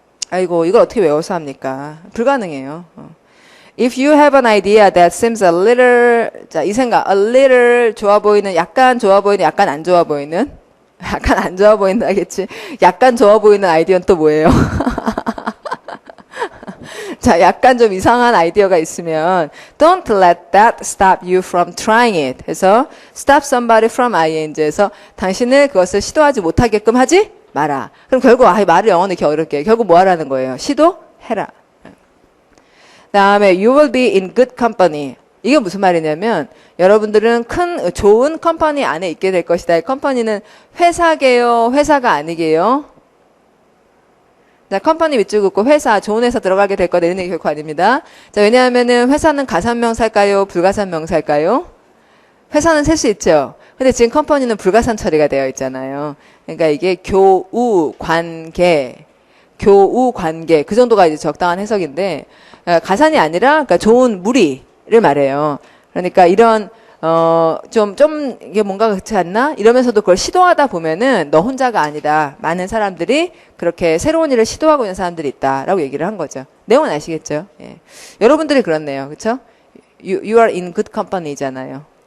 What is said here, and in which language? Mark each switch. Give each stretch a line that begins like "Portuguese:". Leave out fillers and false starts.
Korean: 아이고, 이걸 어떻게 외워서 합니까? 불가능해요.
English: If you have an idea that seems a little,
Korean: 자, 이 생각,
English: a little
Korean: 좋아 보이는, 약간 좋아 보이는, 약간 안 좋아 보이는, 약간 안 좋아 보인다겠지. 약간 좋아 보이는 아이디어는 또 뭐예요? 자, 약간 좀 이상한 아이디어가 있으면
English: don't let that stop you from trying it.
Korean: 해서
English: stop somebody from ing
Korean: 에서 당신을 그것을 시도하지 못하게끔 하지 마라. 그럼 결국 말을 영어는 이렇게 어렵게 해요. 결국 뭐 하라는 거예요? 시도해라. 다음에
English: you will be in good company.
Korean: 이게 무슨 말이냐면 여러분들은 좋은 컴퍼니 안에 있게 될 것이다. 이 컴퍼니는 회사게요? 회사가 아니게요? 자, 컴퍼니 밑줄 긋고 회사, 좋은 회사 들어가게 될 거다. 이런 얘기 결코 아닙니다. 자, 왜냐하면은 회사는 가산명사일까요? 불가산명사일까요? 회사는 셀 수 있죠. 근데 지금 컴퍼니는 불가산 처리가 되어 있잖아요. 그러니까 이게 교우 관계 그 정도가 이제 적당한 해석인데 가산이 아니라 그러니까 좋은 무리를 말해요. 그러니까 이런 좀 이게 뭔가 그렇지 않나? 이러면서도 그걸 시도하다 보면은 너 혼자가 아니다. 많은 사람들이 그렇게 새로운 일을 시도하고 있는 사람들이 있다라고 얘기를 한 거죠. 내용은 아시겠죠? 예. 여러분들이 그렇네요. 그렇죠?
English: You are in good company
Korean: 잖아요.